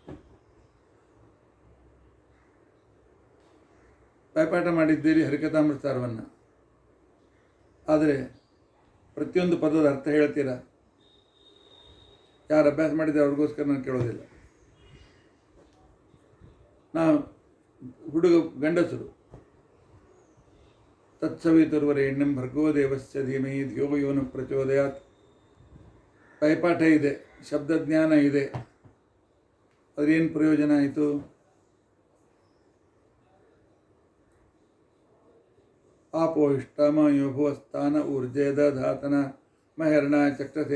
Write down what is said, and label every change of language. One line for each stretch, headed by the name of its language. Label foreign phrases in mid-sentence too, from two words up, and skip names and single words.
Kannada: ಬಾಯ್ಪಾಠ ಮಾಡಿದ್ದೀರಿ ಹರಿಕಥಾಮೃತ ಸಾರವನ್ನು. ಆದರೆ ಪ್ರತಿಯೊಂದು ಪದದ ಅರ್ಥ ಹೇಳ್ತೀರಾ? ಯಾರು ಅಭ್ಯಾಸ ಮಾಡಿದ್ದಾರೆ ಅವ್ರಿಗೋಸ್ಕರ ನಾನು ಕೇಳೋದಿಲ್ಲ. ನಾವು ಹುಡುಗ ಗಂಡಸರು
Sanskrit: ತತ್ಸವಿತುರ್ವರೆಣ್ಯಂ ಭರ್ಗೋ ದೇವಸ್ಯ ಧೀಮಹಿ ಧಿಯೋ ಯೋ ನ ಪ್ರಚೋದಯಾತ್.
Kannada: ಬಾಯ್ಪಾಠ ಇದೆ, ಶಬ್ದಜ್ಞಾನ ಇದೆ, ಅದ್ರೇನು ಪ್ರಯೋಜನ ಆಯಿತು?
Sanskrit: ಆಪೋ ಇಷ್ಟಮ ಯೋಭುವ ಸ್ಥಾನ ಊರ್ಜೇದ ಧಾತನ ಮಹರ್ಣ ಚಕ್ಷಸೆ.